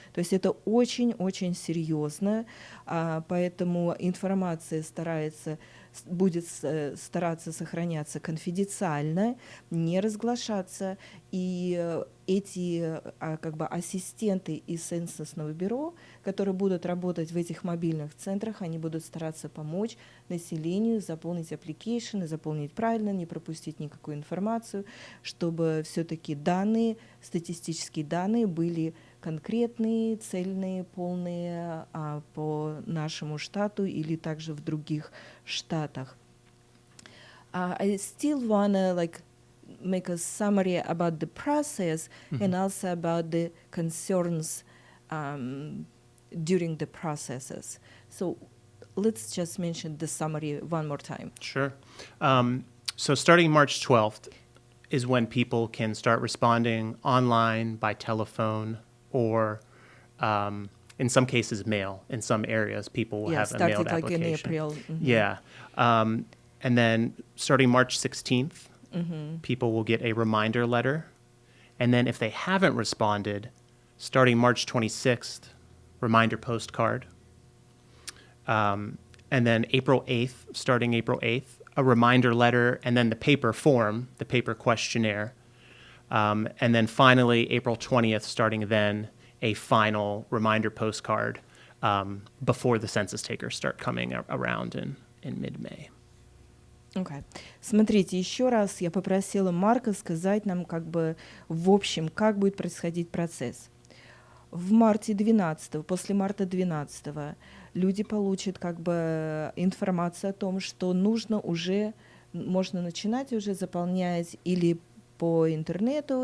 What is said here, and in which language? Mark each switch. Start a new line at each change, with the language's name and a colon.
Russian: То есть это очень-очень серьезно, поэтому информация будет стараться сохраняться конфиденциально, не разглашаться, и эти как бы ассистенты из Ценсусного бюро, которые будут работать в этих мобильных центрах, они будут стараться помочь населению заполнить application, заполнить правильно, не пропустить никакую информацию, чтобы все-таки данные, статистические данные были конкретные, цельные, полные по нашему штату или также в других штатах.
English: I still wanna make a summary about the process and also about the concerns during the processes. So let's just mention the summary one more time. Sure. So starting March 12th is when people can start responding online, by telephone, or in some cases mail. In some areas, people will have a mailed application. In April. Yeah. And then starting March 16th, people will get a reminder letter. And then if they haven't responded, starting March 26th, reminder postcard. And then starting April 8th, a reminder letter, and then the paper form, the paper questionnaire. And then finally, April 20th, starting then, a final reminder postcard before the census takers start coming around in mid-May. Okay.
Russian: Смотрите, еще раз я попросила Марка сказать нам в общем, как будет происходить процесс. В марте 12, после марта 12 люди получат информацию о том, что можно начинать уже заполнять или по интернету,